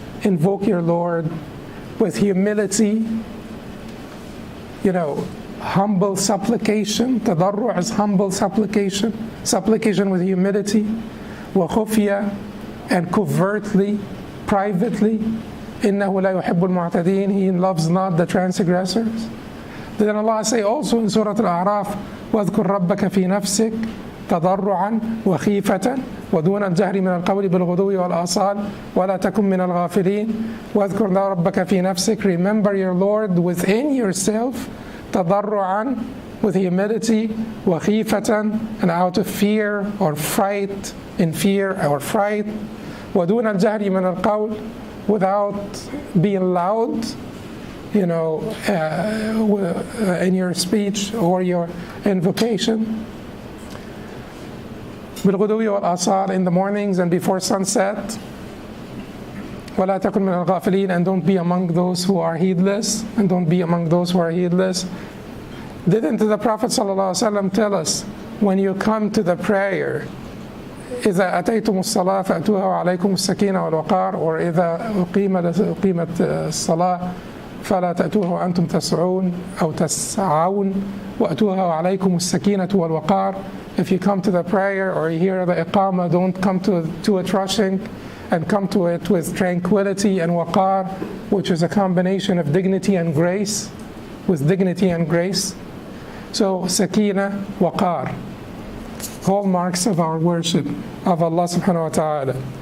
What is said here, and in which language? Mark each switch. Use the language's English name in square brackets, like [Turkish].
[English] Invoke your Lord with humility, humble supplication. Tadarru' is humble supplication, supplication with humility. [Arabic] Wa khufya, [English] and covertly, privately. [Arabic] Innahu la yuhibbul mu'tadin. [English] He loves not the transgressors. Then Allah say also in Surah Al-A'raf, [Arabic] وَاذْكُرْ رَبَّكَ فِي نَفْسِكَ تَضَرُّعًا وَخِيفَةً وَدُونَ الْجَهْرِ مِنَ الْقَوْلِ بِالْغُدُوِّ وَالْآصَالِ وَلَا تَكُنْ مِنَ الْغَافِلِينَ وَاذْكُرْ رَبَّكَ فِي نَفْسِكَ. [English] Remember your Lord within yourself, تَضَرُّعًا, with humility, وَخِيفَةً, and out of fear or fright, in fear or fright, [Arabic] وَدُونَ الْجَهْرِ مِنَ الْقَوْلِ, [English] without being loud, in your speech or your invocation. [Arabic] بِالْغُدُوِّ وَالْآصَالِ, [English] in the mornings and before sunset. [Arabic] وَلَا تَكُنْ مِنَ الْغَافِلِينَ, [English] and don't be among those who are heedless. And don't be among those who are heedless. Didn't the Prophet ﷺ tell us, when you come to the prayer, [Arabic] إذا أتيتم الصلاة فأتوها وعليكم السكينة والوقار, or إذا أقيمت الصلاة فلا تأتوها وأنتم تسعون أو تسعون وأتوها وعليكم السكينة والوقار. [English] If you come to the prayer or you hear the iqamah, don't come to it rushing, and come to it with tranquility and waqar, which is a combination of dignity and grace, with dignity and grace. So sakina, waqar, hallmarks of our worship of Allah subhanahu wa ta'ala.